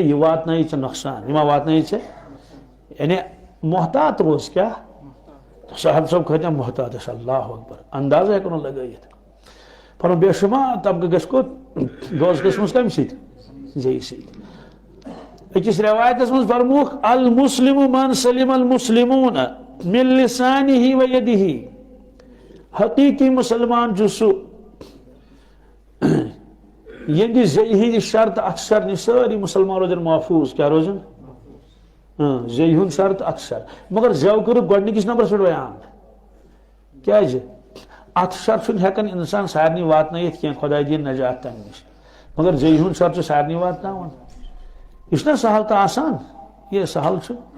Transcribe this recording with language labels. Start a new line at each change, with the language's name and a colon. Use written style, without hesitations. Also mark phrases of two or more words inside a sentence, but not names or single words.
Kashmiri: یہِ واتنٲیی ژےٚ نۄقصان یہِ ما واتنٲیی ژےٚ یعنی محتاط روز کیا صاحب صٲب کھٔتۍ محتاط ٲسۍ
Arabic: اللہ اکبر
Kashmiri: اندازٕ ہٮ۪کو نہٕ لگٲیِتھ فرمو بے شمار طبقہٕ گژھِ کوٚت دوزخس منٛز کمہِ سۭتۍ زیٚیہِ سۭتۍ أکِس رٮ۪وایتس منٛز فرموکھ
Arabic: المسلم من سلم المسلمون من لسانه و یدہ
Kashmiri: حقیقی مسلمان چھُ سُہ یہنٛدِ زیٚیہِ ہٕنٛدِ شرط اکثر نِش سٲری مسلمان روزن محفوظ کیٛاہ روزن زیٚیہِ ہُنٛد شرط اکثر مگر زٮ۪و کٔرٕکھ گۄڈنِکِس نمبرس پٮ۪ٹھ بیان کیٛازِ اتھ شر چھُنہٕ ہٮ۪کان انسان سارنٕے واتنٲیِتھ کینٛہہ خۄداے دِیِن نجات تمہِ نِش مگر زیٚیہِ ہُنٛد شر چھُ سارنٕے واتناوان یہ چھُنہ سہل تہٕ آسان یہ سہل چھُ